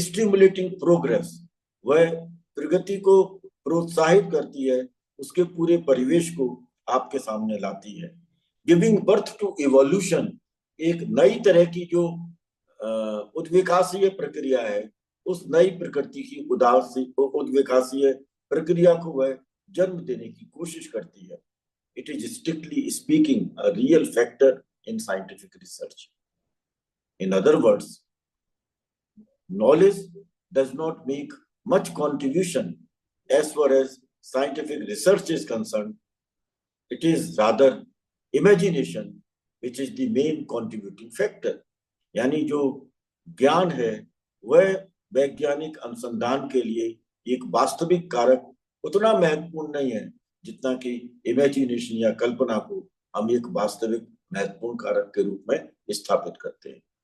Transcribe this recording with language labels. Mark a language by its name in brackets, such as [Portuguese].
[English] stimulating progress, [Hindi] वह प्रगति को प्रोत्साहित करती है, उसके पूरे परिवेश को आपके सामने लाती है। [English] giving birth to evolution, [Hindi] एक नई तरह की जो उद्विकासीय प्रक्रिया है, उस नई प्रकृति की उद्विकासीय प्रक्रिया को वह जन्म देने की कोशिश करती है। [English] It is strictly speaking a real factor in scientific research. In other words, knowledge does not make much contribution as far as scientific research is concerned. It is rather imagination which is the main contributing factor. [Hindi] यानी जो ज्ञान है वह वैज्ञानिक अनुसंधान के लिए एक वास्तविक कारक उतना महत्वपूर्ण नहीं है जितना कि इमेजिनेशन या कल्पना को हम एक वास्तविक महत्वपूर्ण कारक के रूप में स्थापित करते हैं।